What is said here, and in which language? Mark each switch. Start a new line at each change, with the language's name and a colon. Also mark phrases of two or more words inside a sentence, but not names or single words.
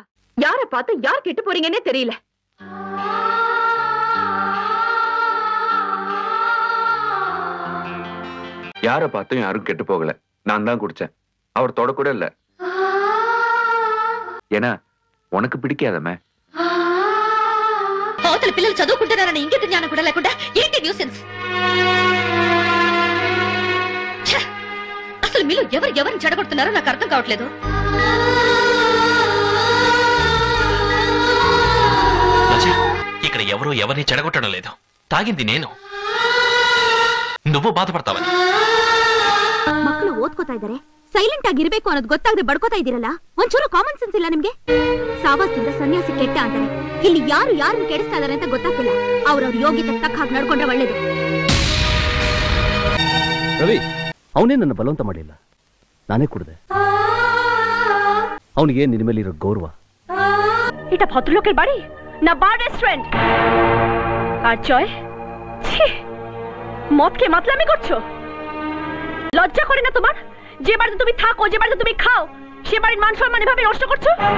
Tamil: யார பார்த்து யார் கெட்டு போறீங்கன்னே தெரியல. யார பார்த்தும் யாரும் கெட்டு போகல. நான் தான் குடிச்சேன், அவர் தொட கூட இல்ல. ஏன்னா உனக்கு పిడికాదమే.
Telugu: అవతల పిల్లలు చదువుకుంటున్నారని ఇంగిత జ్ఞానం కూడా లేకుండా ఏంటి న్యూసెన్స్? అసలు మీలో ఎవరిని చెడగొడుతున్నారో నాకు అర్థం కావట్లేదు. ఇక్కడ ఎవరిని చెడగొట్టడం లేదు. తాగింది నేను, నువ్వు బాధపడతావని.
Kannada: ಮಕ್ಕಳು ಓದ್ಕೋತಾ ಇದ್ದಾರೆ, ಸೈಲೆಂಟ್ ಆಗಿರ್ಬೇಕು ಅನ್ನೋದು ಗೊತ್ತಾಗದೆ ಬಡ್ಕೋತಾ ಇದ್ದೀರಲ್ಲ. ಒಂಚೂರು
English: common sense
Kannada: ಇಲ್ಲ ನಿಮ್ಗೆ? ಸಾವಾಸದಿಂದ ಸನ್ಯಾಸಿ ಕೆಟ್ಟ ಅಂತಾರೆ. ಇಲ್ಲಿ ಯಾರನ್ನು ಕೆಡಿಸ್ತಾ ಇದಾರೆ ಅಂತ ಗೊತ್ತಾಗ್ತಿಲ್ಲ. ಅವ್ರವ್ರ ಯೋಗ್ಯತೆ ತಕ್ಕ ಹಾಗೆ ನಡ್ಕೊಂಡ್ರೆ ಒಳ್ಳೇದು. ರವಿ, ಅವನೇ ನನ್ನ ಬಲವಂತ ಮಾಡಿಲ್ಲ, ನಾನೇ ಕುಡ್ದೆ. ಅವನಿಗೆ ನಿನ್ನ ಮೇಲೆ ಇರೋ ಗೌರವ.
Bangla: এটা ভদ্রলোকের বাড়ি না
English: bar restaurant?
Bangla: আর জয়, মদ খেয়ে মাতলামি করছো? লজ্জা করে না তোমার? যে বাড়িতে তুমি থাকো, যে বাড়িতে তুমি খাও, সে বাড়ির মান সম্মান এভাবে নষ্ট করছো?